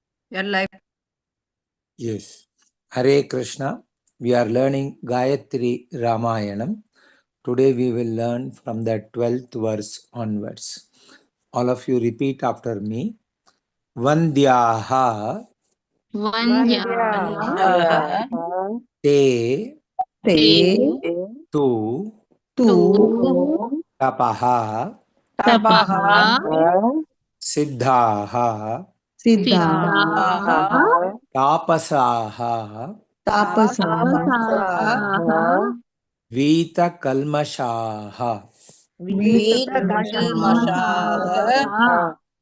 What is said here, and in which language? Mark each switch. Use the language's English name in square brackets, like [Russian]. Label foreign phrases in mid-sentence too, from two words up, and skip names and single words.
[English] Your life. Yes. Hare Krishna. We are learning Gayatri Ramayanam. Today we will learn from the 12th verse onwards. All of you repeat after me. [Sanskrit] Vandhyaha Vandhyaha te te tu tu tapaha tapaha siddhaha siddhaha tapasaha tapasaha वीत कल्मषः Vitakalmashaha